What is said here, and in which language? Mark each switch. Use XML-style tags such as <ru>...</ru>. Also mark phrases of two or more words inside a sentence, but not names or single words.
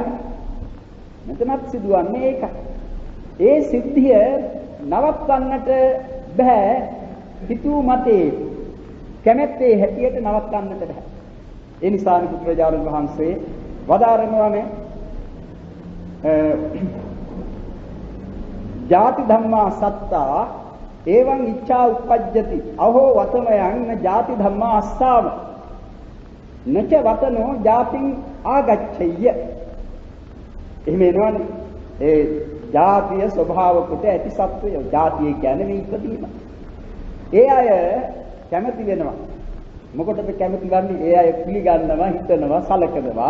<si>මෙතනත් සිදුවන්නේ ඒකයි. ඒ සිද්ධිය නවත්වන්නට බෑ. හිතුව මතේ කැමැත්තේ හැටියට නවත්වන්නට බෑ. ඒ නිසා බුදුරජාණන් වහන්සේ වදාරනවානේ</si> <pi>ජාති ධම්මා සත්තා එවං ඉච්ඡා උප්පජ්ජති අහෝ වතමයන් ජාති ධම්මා අස්සාම නච වතනෝ ජාතින් ආගච්ඡය.</pi> <si>එහෙම එනවනේ ඒ ජාතිය ස්වභාව කොට ඇති සත්වය. ජාතිය කියන්නේ මේ ඉපදීම. ඒ අය කැමති වෙනවා. මොකටද කැමති වන්නේ? ඒ අය පිළිගන්නවා, හිතනවා, සලකනවා.</si>